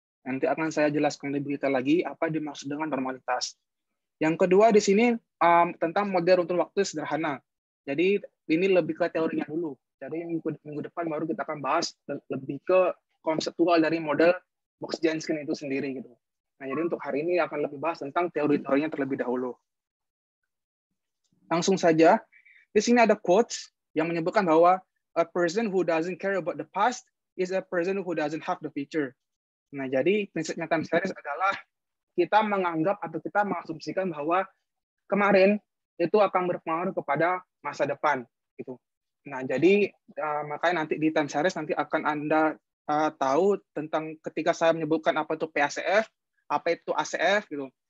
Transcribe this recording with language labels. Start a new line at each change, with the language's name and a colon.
Indonesian: Nanti akan saya jelaskan lebih detail lagi apa dimaksud dengan normalitas. Yang kedua di sini tentang model runtun waktu sederhana. Jadi ini lebih ke teorinya dulu. Jadi minggu depan baru kita akan bahas lebih ke konseptual dari model Box-Jensen itu sendiri gitu. Nah, jadi untuk hari ini akan lebih bahas tentang teori-teorinya terlebih dahulu. Langsung saja, di sini ada quotes yang menyebutkan bahwa
English: a person who doesn't care about the past is a person who doesn't have the future.
Indonesian: Nah, jadi prinsipnya time series adalah kita menganggap atau kita mengasumsikan bahwa kemarin itu akan berpengaruh kepada masa depan gitu. Nah, jadi makanya nanti di time series nanti akan Anda tahu tentang ketika saya menyebutkan apa itu PACF, apa itu ACF gitu.